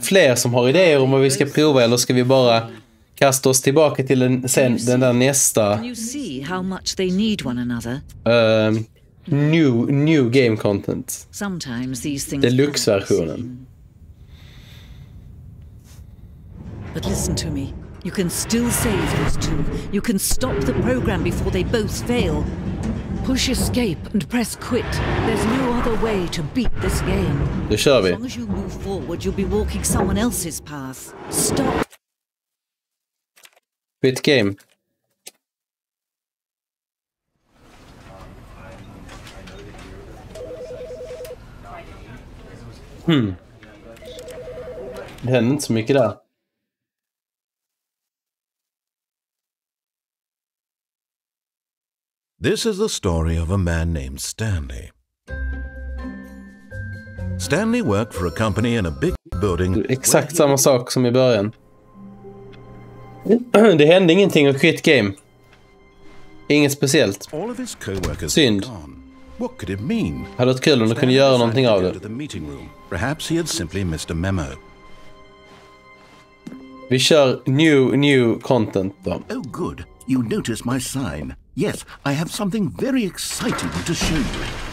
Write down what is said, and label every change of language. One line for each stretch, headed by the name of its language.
Swedish: fler som har idéer om vad vi ska prova, eller ska vi bara kasta oss tillbaka till den där nästa
English: Can you see how much they need one another? new game content? Sometimes these things
Swedish: Deluxe-versionen.
English: But listen to me. You can still save those two. You can stop the program before they both fail. Push escape and press quit. There's no other way to beat this game.
Swedish: Då kör vi.
English: As long as you move forward, you'll be walking someone else's path. Stop. Quit game.
Swedish: Det händer inte så mycket där.
English: This is the story of a man named Stanley. Stanley worked for a company in a big building.
Swedish: Exakt samma sak som i början. Det hände ingenting och quit game. Inget speciellt.
English: All of his co-workers
Swedish: Synd.
English: were gone. What could it mean?
Swedish: Hade varit kul om du kunde göra någonting av det.
English: To the meeting room. Perhaps he had simply missed a memo.
Swedish: Vi kör new content då.
English: Oh, good. You notice my sign. Yes, I have something very exciting to show you.